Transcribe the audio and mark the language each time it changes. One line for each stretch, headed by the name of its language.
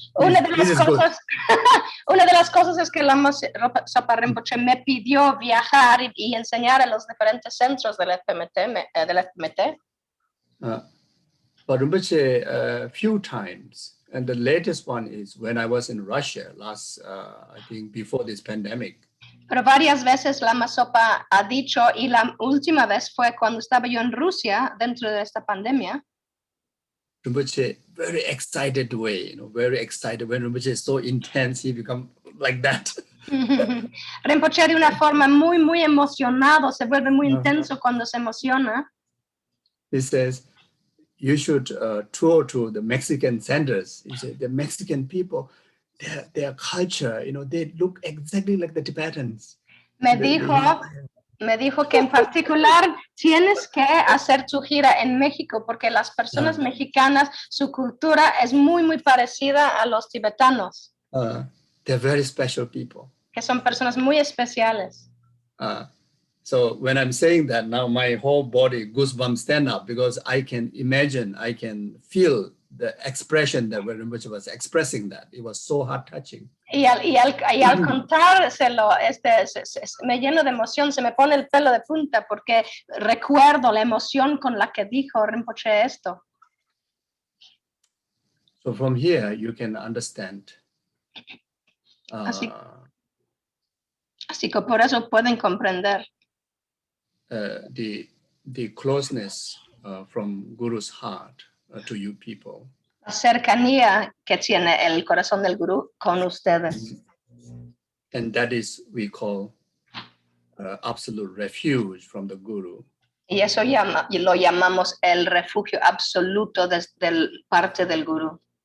Spanish: Una de las cosas es que Lama Zopa Rinpoche me pidió viajar y enseñar en los diferentes centros del FPMT.
English: But Rinpoche a few times, and the latest one is when I was in Russia I think before this pandemic.
Spanish: Pero varias veces Lama Zopa ha dicho, y la última vez fue cuando estaba yo en Rusia dentro de esta pandemia.
English: Rinpoche, very excited way, very excited. When Rinpoche is so intense, he become like that.
Spanish: Rinpoche de una forma muy, muy emocionado, se vuelve muy intenso cuando se emociona.
English: He says, you should tour to the Mexican centers. He said, the Mexican people, their culture, they look exactly like the Tibetans.
Spanish: Me dijo que en particular tienes que hacer tu gira en México porque las personas mexicanas, su cultura es muy, muy parecida a los tibetanos.
English: They're very special people.
Spanish: Que son personas muy especiales.
English: So when I'm saying that now, my whole body goosebumps stand up because I can imagine, I can feel the expression that when Rinpoche was expressing that. It was so heart-touching.
Spanish: Y al contárselo, me lleno de emoción, se me pone el pelo de punta porque recuerdo la emoción con la que dijo Rinpoche esto.
English: So from here, you can understand.
Spanish: Así que por eso pueden comprender.
English: The closeness from Guru's heart to you people.
Spanish: La cercanía que tiene el corazón del Gurú con ustedes.
English: And that is we call absolute refuge from the Guru.
Spanish: Y eso lo llamamos el refugio absoluto desde parte del Gurú.